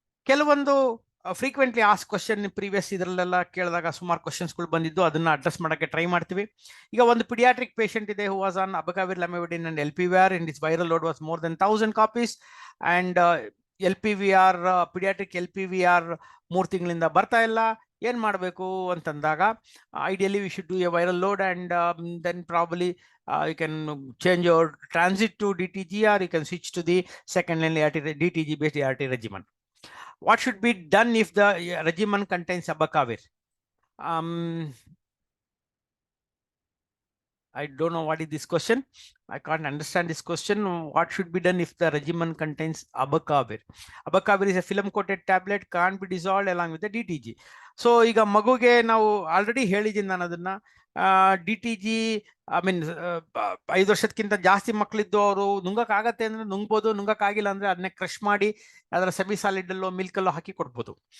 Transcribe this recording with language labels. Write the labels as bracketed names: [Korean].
[Kannada] ಕೆಲವೊಂದು frequently ask question previous ಇದರಲ್ಲೆಲ್ಲ ಕೇಳಿದಾಗ ಸುಮಾರು ಕ್ವಶನ್ಸ್ಗಳು ಬಂದಿದ್ದು, ಅದನ್ನ ಅಡ್ರೆಸ್ ಮಾಡೋಕ್ಕೆ ಟ್ರೈ ಮಾಡ್ತೀವಿ. [English] ಈಗ ಒಂದು paediatric patient ಇದೆ who was on abacavir, lamivudine and LPVR and his viral load was more than 1000 copies and LPVR paediatric LPVR [Kannada] 3 ತಿಂಗಳಿಂದ ಬರ್ತಾ ಇಲ್ಲ. ಏನ್ ಮಾಡಬೇಕು ಅಂತಂದಾಗ [English] Ideally we should do a viral load and then probably you can change your transit to DTG, or you can switch to the second line ART, DTG based ART regimen. What should be done if the regimen contains abacavir? I don't know what is this question. I can't understand this question. What should be done if the regimen contains abacavir? Abacavir is a film coated tablet, can't be dissolved along with the DTG. [Kannada] So ಈಗ ಮಗುಗೆ ನಾವು already ಹೇಳಿದ್ದೀನಿ ನಾನು ಅದನ್ನ DTG, I mean 5 ವರ್ಷಕ್ಕಿಂತ ಜಾಸ್ತಿ ಮಕ್ಕಳಿದ್ದು ಅವರು ನುಂಗಕ್ ಆಗತ್ತೆ ಅಂದ್ರೆ ನುಂಗ್ಬೋದು, ನುಂಗಕ್ ಆಗಿಲ್ಲ ಅಂದ್ರೆ ಅದನ್ನೇ ಕ್ರಶ್ ಮಾಡಿ ಅದರ ಸೆಮಿ ಸಾಲಿಡ್ ಅಲ್ಲೋ ಮಿಲ್ಕ್ ಅಲ್ಲೋ ಹಾಕಿ ಕೊಡ್ಬೋದು.